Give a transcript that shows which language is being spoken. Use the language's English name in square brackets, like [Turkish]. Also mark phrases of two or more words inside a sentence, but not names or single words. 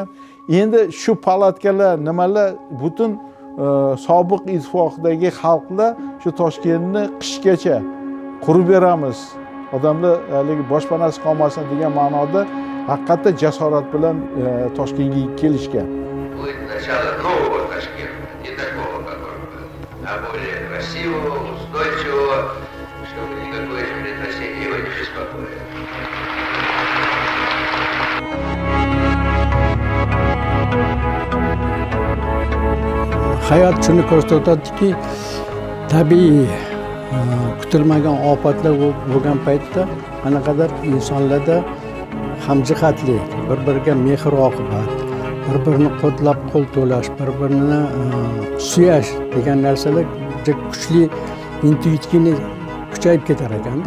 [Uzbek] Endi shu palatkalar nimalar butun sobiq ittifoqdagi xalqlar shu Toshkentni qishgacha qurib beramiz. Odamlar haligi boshpanasi qolmasin degan ma'noda haqiqatda jasorat bilan Toshkentga kelishgan. [Russian] Будет начало нового Ташкента, не такого, какой был, а более красивого, устойчивого, чтобы никакое землетрясение его не беспокоило. [Uzbek] Hayot shuni ko'rsatadiki, tabiiy kutilmagan ofatlar bo'lgan paytda qanaqadir insonlarda hamjihatlik, bir-biriga mehr-oqibat, bir-birini qo'llab qo'l to'lash, bir-birini suyash degan narsalar juda kuchli intuitivni kuchayib ketar ekanda.